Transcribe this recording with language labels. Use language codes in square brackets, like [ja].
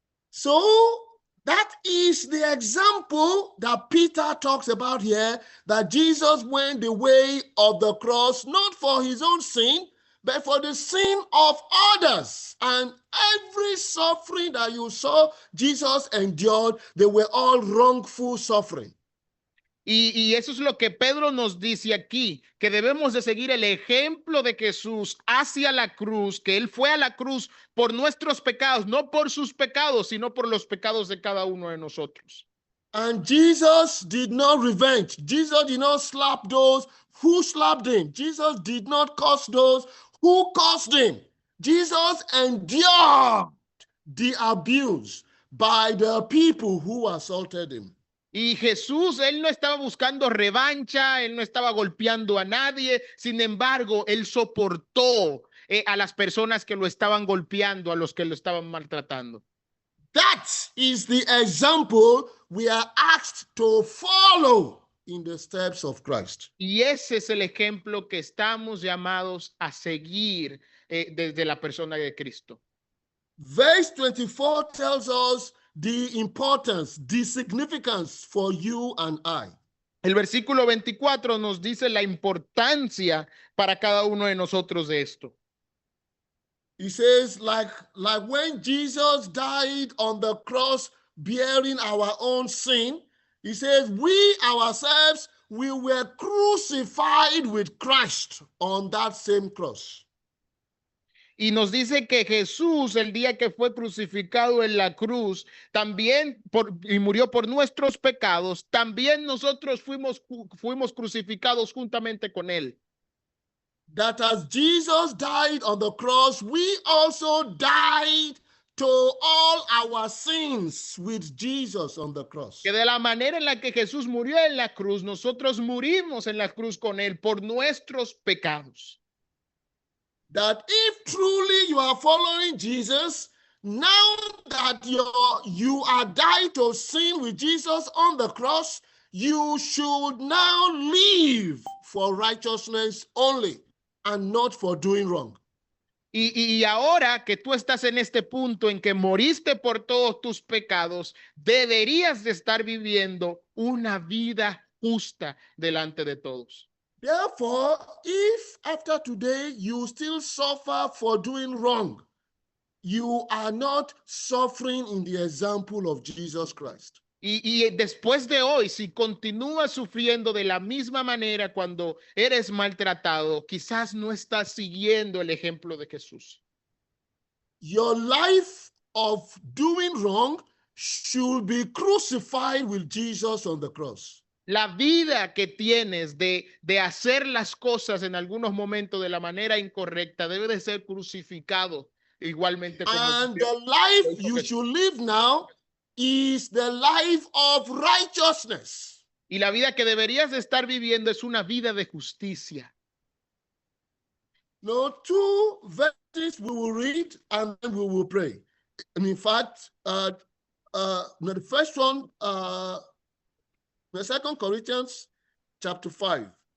[en] So, that is the example that Peter talks about here, that Jesus went the way of the cross, not for his own sin, but for the sin of others. And every suffering that you saw Jesus endured, they were all wrongful suffering. [es] Y eso es lo que Pedro nos dice aquí, que debemos de seguir el ejemplo de Jesús hacia la cruz, que él fue a la cruz por nuestros pecados, no por sus pecados, sino por los pecados de cada uno de nosotros. [en] And Jesus did not revenge. Jesus did not slap those who slapped him. Jesus did not curse those who cursed him. Jesus endured the abuse by the people who assaulted him. [es] Y Jesús, él no estaba buscando revancha, él no estaba golpeando a nadie, sin embargo, él soportó a las personas que lo estaban golpeando, a los que lo estaban maltratando. [en] That is the example we are asked to follow in the steps of Christ. [es] Y ese es el ejemplo que estamos llamados a seguir desde la persona de Cristo. [en] Verse 24 tells us the importance, the significance for you and I. [es] El versículo 24 nos dice la importancia para cada uno de nosotros de esto. [en] He says, like when Jesus died on the cross bearing our own sin, he says, we ourselves, we were crucified with Christ on that same cross. [es] Y nos dice que Jesús, el día que fue crucificado en la cruz, también y murió por nuestros pecados, también nosotros fuimos crucificados juntamente con él. [en] That as Jesus died on the cross, we also died to all our sins with Jesus on the cross. [es] Que de la manera en la que Jesús murió en la cruz, nosotros murimos en la cruz con él por nuestros pecados. [en] That if truly you are following Jesus, now that you are died to sin with Jesus on the cross, you should now live for righteousness only and not for doing wrong. [es] Y ahora que tú estás en este punto en que moriste por todos tus pecados, deberías de estar viviendo una vida justa delante de todos. [en] Therefore, if after today you still suffer for doing wrong, you are not suffering in the example of Jesus Christ. [es] Y después de hoy, si continúas sufriendo de la misma manera cuando eres maltratado, quizás no estás siguiendo el ejemplo de Jesús. [en] Your life of doing wrong should be crucified with Jesus on the cross. [es] La vida que tienes de hacer las cosas en algunos momentos de la manera incorrecta debe de ser crucificado igualmente. [en] And the life you should live now is the life of righteousness. [es] Y la vida que deberías de estar viviendo es una vida de justicia. [en] No, two verses we will read and then we will pray. And in fact, the first one, the 2 Corinthians chapter 5.